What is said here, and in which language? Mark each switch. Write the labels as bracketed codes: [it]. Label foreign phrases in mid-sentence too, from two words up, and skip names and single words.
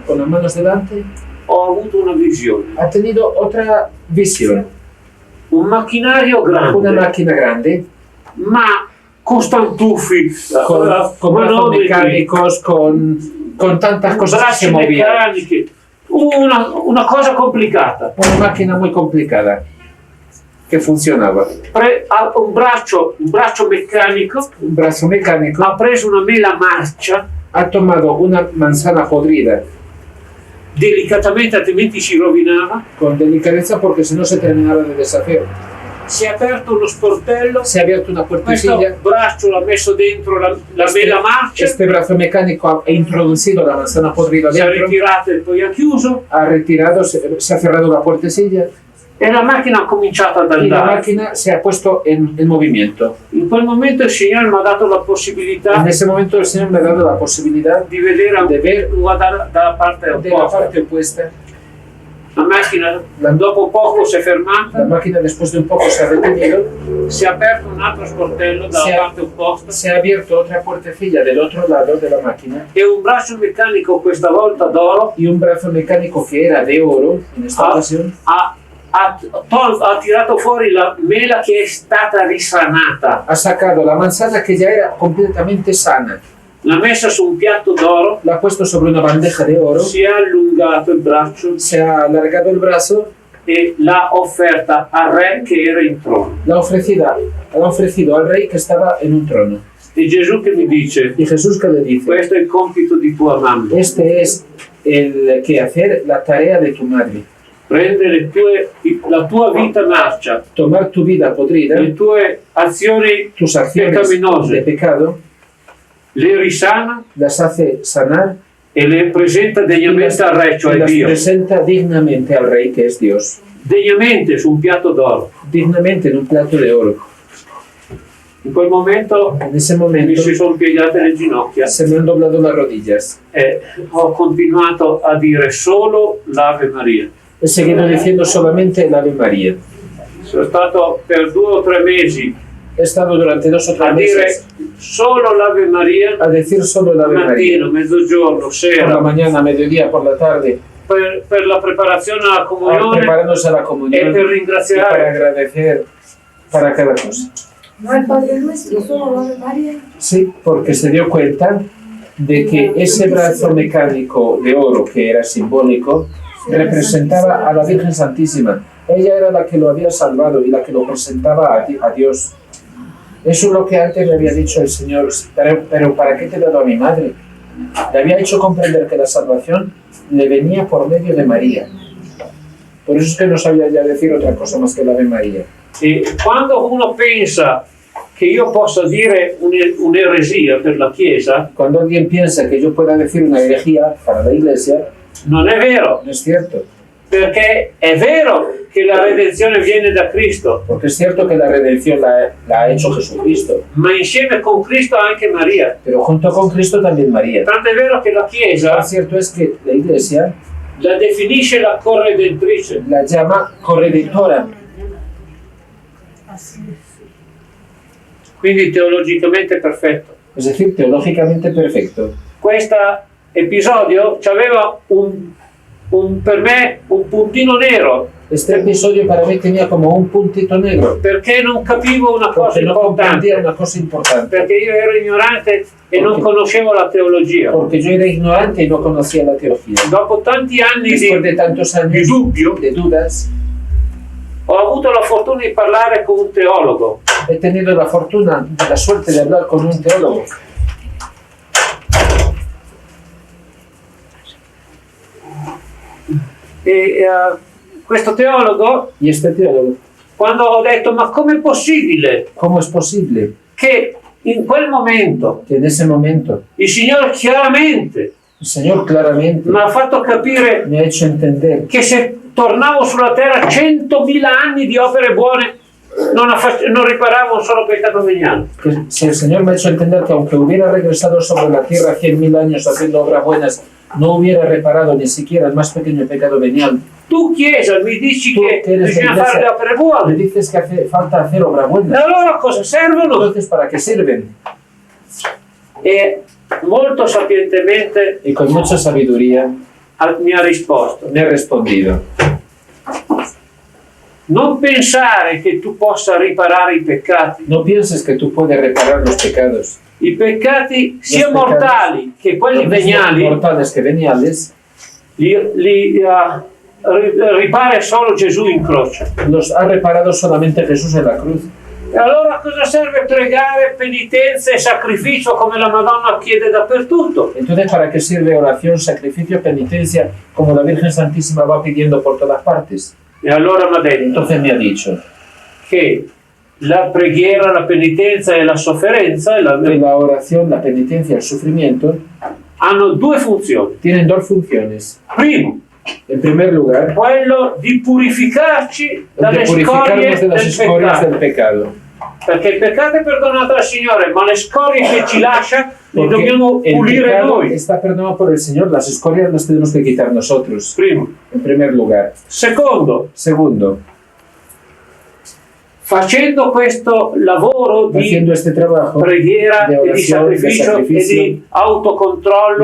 [es] con las manos delante, [it] ho avuto una visione. [es] ha tenido otra visión. [it] Un macchinario [es] Una grande, máquina grande, [it] ma con stantuffi, [es] con brazos [it] manometri, [es] mecánicos, con tantas cosas que se [it] braccia [es] movían. [it] meccaniche, una cosa complicata. [es] Una máquina muy complicada que funcionaba. [it] Ha un braccio meccanico, [es] Un brazo mecánico [it] ha preso una mela marcia, [es] ha tomado una manzana podrida [it] delicatamente, altrimenti si rovinava. [es] con delicadeza porque si no se terminaba de deshacer. [it] Si è aperto uno sportello, [es] Se ha abierto una [it] questo [es] puertecilla. [it] braccio l'ha messo dentro la mela marcia, [es] Este brazo mecánico ha introducido la manzana podrida [it] si è [es] dentro, [it] ritirata e poi ha chiuso, [es] ha retirado, se ha cerrado la puertecilla [it] e la macchina ha cominciato ad [es] y la [it] andare. [es] máquina se ha puesto en movimiento. [it] In quel momento il Signore mi ha dato la possibilità [es] En ese momento el Señor me ha dado la posibilidad [it] di vedere [es] de ver [it] dalla parte [es] de la [it] opposta. [es] parte opuesta. [it] La macchina dopo poco si è [es] La [it] fermata, [es] máquina después de un poco se ha detenido, [it] si è aperto un altro sportello dalla Si è- parte opposta [es] se ha abierto otra puertecilla del otro lado de la máquina [it] e un braccio meccanico, questa volta d'oro, [es] y un brazo mecánico que era de oro en esta ocasión [it] ha ha tirato fuori la mela che è stata risanata, [es] Ha sacado la manzana que ya era completamente sana, [it] l'ha messa su un piatto d'oro, [es] la ha puesto sobre una bandeja de oro, [it] si è allungato il braccio [es] se ha alargado el brazo, [it] e l'ha offerta al re che era in trono. [es] la ha ofrecido al rey que estaba en un trono. [it] E Gesù che mi dice, [es] Y Jesús que le dice, [it] questo è il compito di tua mamma, [es] este es el que hacer la tarea de tu madre, [it] prende la tua vita marcia, [es] tomar tu vida podrida, [it] le tue azioni [es] tus acciones de [it] peccaminose, [es] pecado, [it] le risana [es] las hace sanar [it] e le presenta degnamente al re, [es] y [it] cioè [es] las [it] Dio, [es] presenta dignamente al rey que es Dios, [it] degnamente su un piatto d'oro. [es] dignamente en un plato de oro. [it] In quel momento [es] En ese [it] mi [es] momento [it] si sono piegate le ginocchia [es] se me han doblado las rodillas. [it] e ho continuato a dire solo l'Ave Maria. [es] He seguido diciendo solamente el Ave María. [it] Sono stato per 2 o 3 mesi [es] He estado durante 2 o 3 [it] a dire [es] meses [it] solo l'Ave Maria, [es] a decir solo el Ave María. [it] mattino, mezzogiorno, [es] Por la [it] sera, [es] mañana, mediodía, por la tarde, [it] per la preparazione alla comunione [es] preparándose a la [it] e [es] comunión [it] per [es] y para [it] ringraziare. [es] agradecer para cada cosa. No el Padre Nuestro, solo la Ave María. Sí, porque se dio cuenta de que ese brazo mecánico de oro que era simbólico representaba a la Virgen Santísima. Ella era la que lo había salvado y la que lo presentaba a Dios. Eso es lo que antes le había dicho el Señor, pero ¿para qué te he dado a mi madre? Le había hecho comprender que la salvación le venía por medio de María. Por eso es que no sabía ya decir otra cosa más que la Ave María. [it] E quando uno pensa che io possa dire un'eresia per la Chiesa, [es] Cuando alguien piensa que yo pueda decir una herejía para la Iglesia, [it] non è vero, [es] no es cierto. [it] perché è vero che la redenzione viene da Cristo, [es] Porque es cierto que la redención la ha hecho Jesucristo, [it] ma insieme con Cristo anche Maria. [es] pero junto con Cristo también María. [it] Tanto è vero che la Chiesa [es] Lo cierto es que la Iglesia [it] la definisce la corredentrice. [es] la llama corredentora, [it] Quindi teologicamente perfetto. [es] es decir, teológicamente perfecto. [it] Questo episodio aveva per me un puntino nero, [es] Este episodio para mí tenía como un puntito negro, [it] perché non capivo una cosa [es] porque no comprendía [it] importante, [es] una cosa importante, [it] perché io ero ignorante e non conoscevo la teologia. [es] porque yo era ignorante y no conocía la teología. [it] Dopo tanti anni [es] Después de tantos [it] di [es] años [it] dubbio, [es] de dudas, [it] ho avuto la fortuna di parlare con un teologo [es] he tenido la fortuna, la suerte de hablar con un teólogo. [it] e questo teologo, [es] Y este teólogo, [it] quando ho detto ma com'è possibile [es] ¿cómo es posible [it] che in quel momento [es] que en ese momento [it] il Signore chiaramente [es] el Señor claramente [it] mi ha fatto capire [es] me ha hecho entender [it] che se tornavo sulla terra 100.000 anni di opere buone non riparavo un solo peccato veniale? [es] que si el Señor me ha hecho entender que aunque hubiera regresado sobre la tierra 100.000 años haciendo obras buenas, no hubiera reparado ni siquiera el más pequeño pecado venial. [it] Tu Chiesa mi dici [es] Tu [it] che [es] che eres [it] bisogna [es] la [it] fare le [es] Iglesia, [it] opere [es] Me [it] buone, [es] dices que hace falta hacer obras [it] e [es] buenas. [it] allora cosa servono? [es] Entonces, ¿para qué sirven? [it] E molto sapientemente [es] Y con mucha sabiduría [it] mi ha risposto: [es] me ha respondido: [it] non pensare che tu possa riparare i peccati. [es] no pienses que tú puedes reparar los pecados. [it] I peccati sia peccati, mortali che quelli [es] Los mismos [it] veniali [es] mortales que veniales [it] ripara solo Gesù in croce. [es] los ha reparado solamente Jesús en la cruz. [it] E allora cosa serve pregare, penitenza e sacrificio come la Madonna chiede dappertutto? [es] Entonces, ¿para qué sirve oración, sacrificio, penitencia, como la Virgen Santísima va pidiendo por todas partes? [it] E allora mi ha detto [es] Entonces me ha dicho [it] che la preghiera, la penitenza e la sofferenza [es] que la oración, la penitencia, el sufrimiento [it] hanno 2 funzioni. [es] tienen 2 funciones. [it] Primo, [es] En primer lugar, [it] quello di purificarci [es] el [it] dalle [es] de [it] scorie [es] purificarnos de las [it] del [es] escorias del [it] peccato. [es] pecado. [it] Perché il peccato è perdonato dal Signore, ma le scorie che ci lascia le [es] Porque [it] dobbiamo [es] el [it] pulire [es] pecado [it] noi. [es] está perdonado por el Señor, las escorias las tenemos que quitar nosotros. [it] Primo. [es] En primer lugar. [it] Secondo, [es] Segundo, [it] facendo questo lavoro di [es] haciendo este trabajo [it] preghiera [es] de [it] e di [es] oración, de [it] sacrificio e [es] sacrificio, [it] di autocontrollo,